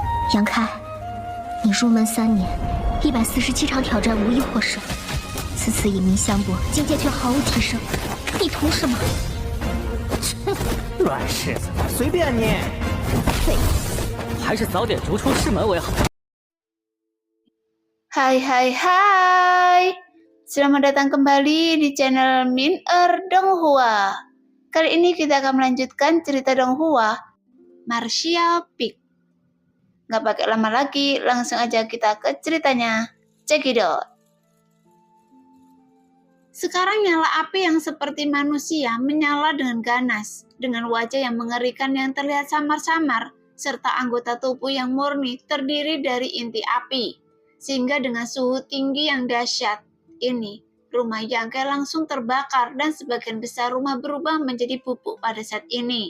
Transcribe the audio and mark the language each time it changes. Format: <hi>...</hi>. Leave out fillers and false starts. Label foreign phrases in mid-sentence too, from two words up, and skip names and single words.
<zh>杨开，你入门3年，147场挑战无一获胜，此次以名相搏，境界却毫无提升，你图什么？乱柿子，随便你。废物，还是早点逐出师门为好。</zh> <id>Hai, selamat datang kembali di channel Min-er Donghua. Kali ini kita akan melanjutkan cerita Donghua, Martial Peak. Nggak pakai lama lagi, langsung aja kita ke ceritanya.</id> <en>Check it out.</en> <id>Sekarang nyala api yang seperti manusia menyala dengan ganas, dengan wajah yang mengerikan yang terlihat samar-samar, serta anggota tubuh yang murni terdiri dari inti api. Sehingga dengan suhu tinggi yang dahsyat ini, rumah Yangke langsung terbakar dan sebagian besar rumah berubah menjadi bubuk pada saat ini.</id>